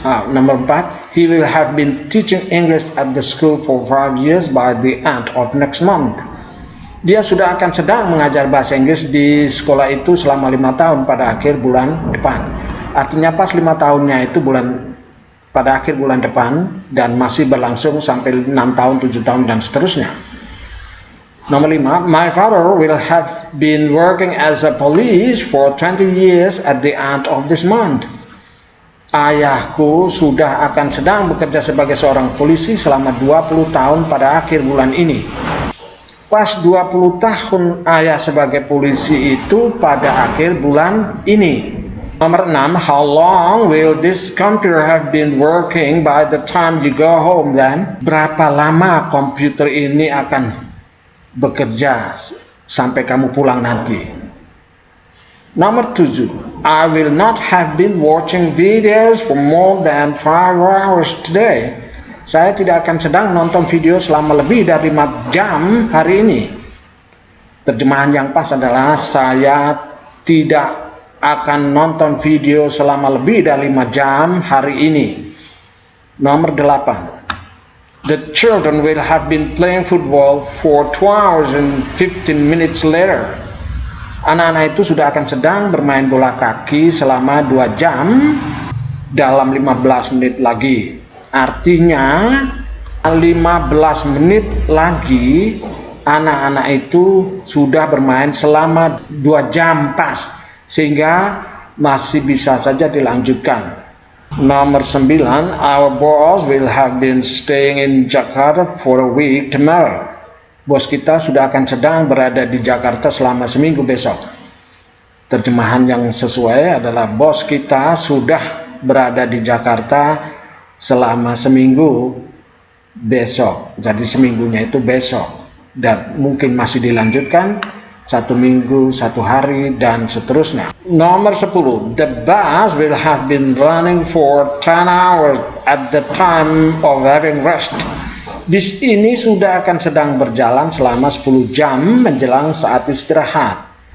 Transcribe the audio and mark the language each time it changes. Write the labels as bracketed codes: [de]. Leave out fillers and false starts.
[id] Nomor 4, [en] he will have been teaching English at the school for 5 years by the end of next month. [id] Dia sudah akan sedang mengajar bahasa Inggris di sekolah itu selama 5 tahun pada akhir bulan depan. Artinya pas 5 tahunnya itu pada akhir bulan depan, dan masih berlangsung sampai 6 tahun, 7 tahun, dan seterusnya. Nomor 5, [en] my father will have been working as a police for 20 years at the end of this month. [id] Ayahku sudah akan sedang bekerja sebagai seorang polisi selama 20 tahun pada akhir bulan ini. Pas 20 tahun ayah sebagai polisi itu pada akhir bulan ini. Nomor 6, [en] how long will this computer have been working by the time you go home then? [id] Berapa lama komputer ini akan bekerja sampai kamu pulang nanti? Nomor 7, [en] I will not have been watching videos for more than 5 hours today. [id] Saya tidak akan sedang nonton video selama lebih dari 5 jam hari ini. Terjemahan yang pas adalah saya tidak akan nonton video selama lebih dari 5 jam hari ini. Nomor 8, [en] the children will have been playing football for 2 hours and 15 minutes later. [id] Anak-anak itu sudah akan sedang bermain bola kaki selama 2 jam dalam 15 menit lagi. Artinya 15 menit lagi anak-anak itu sudah bermain selama 2 jam pas, sehingga masih bisa saja dilanjutkan. Nomor 9, [en] our boss will have been staying in Jakarta for a week tomorrow. [id] Bos kita sudah akan sedang berada di Jakarta selama seminggu besok. Terjemahan yang sesuai adalah bos kita sudah berada di Jakarta selama seminggu besok. Jadi seminggunya itu besok, dan mungkin masih dilanjutkan 1 minggu, 1 hari, dan seterusnya. Nomor 10, [en] the bus will have been running for 10 hours at the time of having rest. [id] Bis ini sudah akan sedang berjalan selama 10 jam menjelang saat istirahat.